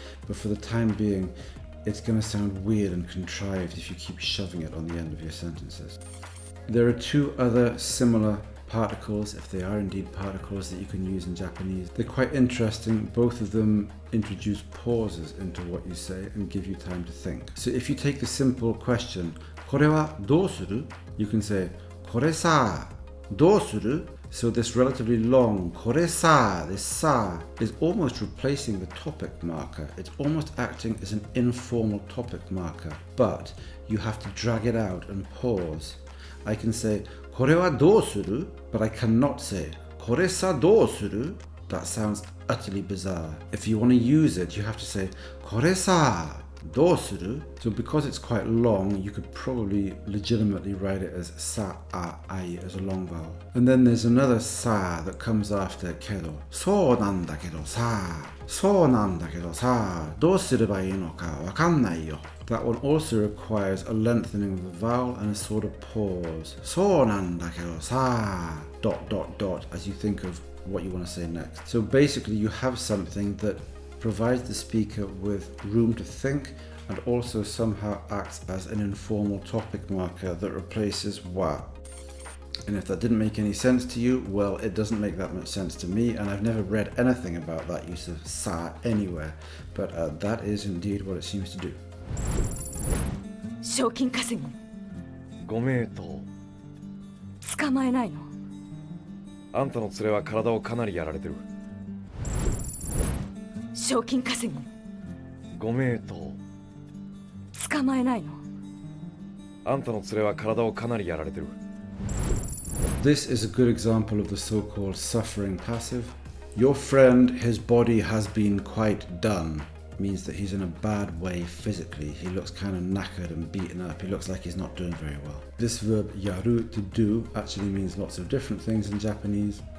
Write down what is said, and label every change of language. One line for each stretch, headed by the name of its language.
English: But for the time being, it's going to sound weird and contrived if you keep shoving it on the end of your sentences. There are two other similar particles, if they are indeed particles, that you can use in Japanese. They're quite interesting. Both of them introduce pauses into what you say and give you time to think. So if you take the simple question,
Japanese: これはどうする?
English: You can say,
Japanese: これさ、どうする?
English: So this relatively long
Japanese: これさ,
English: this sa, is almost replacing the topic marker. It's almost acting as an informal topic marker, but you have to drag it out and pause. I can say,
Japanese: これはどうする?
English: But I cannot say,
Japanese: これさどうする?
English: That sounds utterly bizarre. If you want to use it, you have to say,
Japanese: これさどうする?
English: So because it's quite long, you could probably legitimately write it as sa, a, ai as a long vowel. And then there's another sa that comes after kedo.
Japanese: そうなんだけどさ、そうなんだけどさ、どうすればいいのかわかんないよ.
English: That one also requires a lengthening of the vowel and a sort of pause.
Japanese: そうなんだけどさ, ...
English: as you think of what you want to say next. So basically you have something that provides the speaker with room to think and also somehow acts as an informal topic marker that replaces wa. And if that didn't make any sense to you, well, it doesn't make that much sense to me, and I've never read anything about that use of sa anywhere, but that is indeed what it seems to do.
Japanese: 賞金稼ぎご名答。捕まえないの？あんたの連れは体をかなりやられてる。賞金稼ぎご名答。捕まえないの？あんたの連れは体をかなりやられてる。
English: This is a good example of the so-called suffering passive. Your friend, his body has been quite done. Means that he's in a bad way physically. He looks kind of knackered and beaten up. He looks like he's not doing very well. This verb yaru, to do, actually means lots of different things in Japanese.